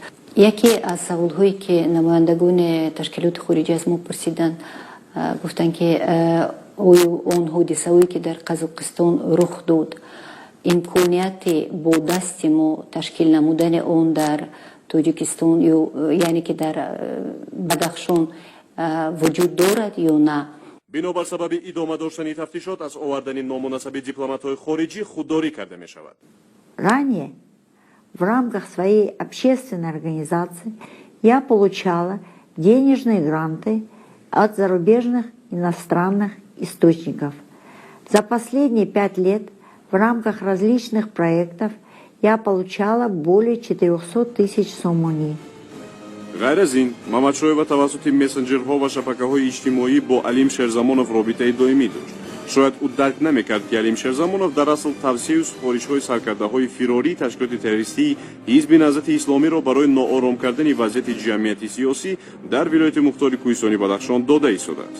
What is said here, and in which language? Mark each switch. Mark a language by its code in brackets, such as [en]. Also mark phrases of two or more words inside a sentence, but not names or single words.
[fa] یکی از سوالهایی که نمایندگان تشکیلات خارجی از ما پرسیدن گفتن که اون حادثه‌ای که در قزاقستان رخ داد امکانیت با دست ما تشکیل نمودن اون در تاجیکستان یعنی که در بدخشان [tg] вуҷуд дорад ё на. бинобар сабаби идома доштани тафтишот аз овардани номунасаби дипломатҳои хориҷӣ худдорӣ карда мешавад. [ru] Ранее в рамках своей общественной организации я получала денежные гранты от зарубежных иностранных источников. За последние 5 лет в рамках различных проектов я получала более 400 тысяч сомони. [tg] ғайр аз ин, Мамадшоева тавассути мессенҷерҳо ва шабакаҳои иҷтимоӣ бо Алим Шерзамонов робитаи доимӣ дошт. шояд ӯ дарк намекард, ки Алим Шерзамонов дар асл тавсею супоришҳои саркардаҳои фирории ташкилоти террористии ҳизби наҳзати исломиро барои ноором кардани вазъияти ҷамъияти сиёсӣ дар вилояти мухтори Кӯҳистони Бадахшон дода истодааст.